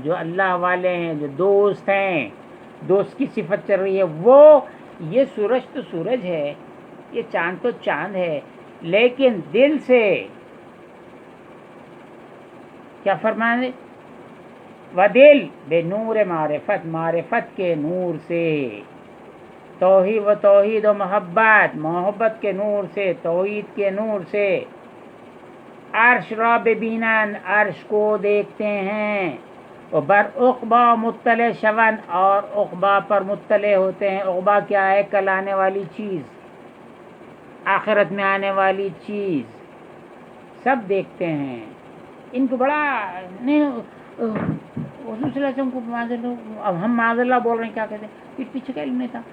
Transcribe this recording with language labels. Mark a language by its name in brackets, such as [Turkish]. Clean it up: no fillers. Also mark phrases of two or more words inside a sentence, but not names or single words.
[Urdu] جو اللہ والے ہیں، جو دوست ہیں، دوست کی صفت چل رہی ہے، وہ یہ سورج تو سورج ہے، یہ چاند تو چاند ہے، لیکن دل سے کیا فرمائیں؟ [Persian] و دل بے نور معرفت، [Urdu] معرفت کے نور سے، توحید و محبت، محبت کے نور سے، توحید کے نور سے، [Persian] عرش را ببینن، [Urdu] عرش کو دیکھتے ہیں، اور [Persian] بر عقبا مطلع شون، [Urdu] اور عقبا پر مطلع ہوتے ہیں. عقبا کیا ہے؟ کل آنے والی چیز، آخرت میں آنے والی چیز، سب دیکھتے ہیں. ان کو بڑا حضور [Arabic] صلی اللہ علیہ وسلم [Urdu] کو اب ہم [Arabic] معاذ اللہ [Urdu] بول رہے ہیں، کیا کہتے ہیں، پیٹ پیچھے کا علم نہیں تھا.